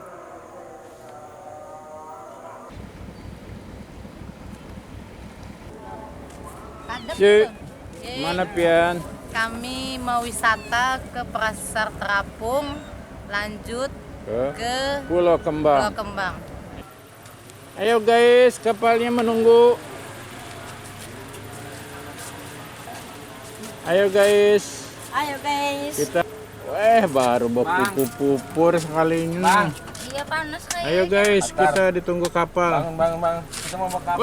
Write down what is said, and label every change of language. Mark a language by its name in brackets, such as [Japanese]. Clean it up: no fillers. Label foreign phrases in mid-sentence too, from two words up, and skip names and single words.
[Banjar] Cik, mana pian? Kami mau wisata ke Pasar Terapung, lanjut ke Pulau Kembang. Pulau Kembang. Ayo guys, kapalnya menunggu. Ayo guys, Ayo guys. kita baru pupur sekalinya. Iya panas kayaknya. Ayo guys, kita ditunggu kapal. Bang, kita mau kapal.